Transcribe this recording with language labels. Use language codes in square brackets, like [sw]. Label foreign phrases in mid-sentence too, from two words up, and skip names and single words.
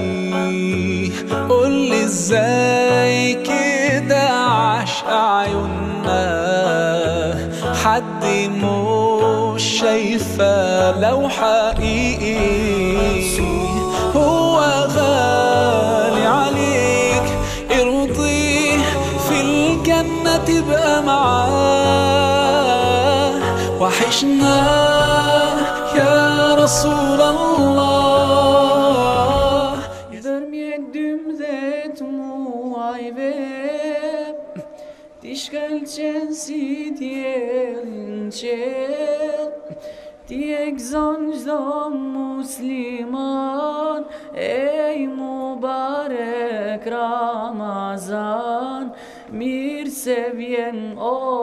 [ar] قولي ازاي كده عاش عيوننا حد مش شايفه لو حقيقي هو غالي عليك ارضيه في الجنة تبقى معاه وحشنا يا رسول الله [sq] Ti shkëlqen si t'jellin qel Ti e gëzon çdo musliman Ej mubarek Ramazan Mirë se vjen o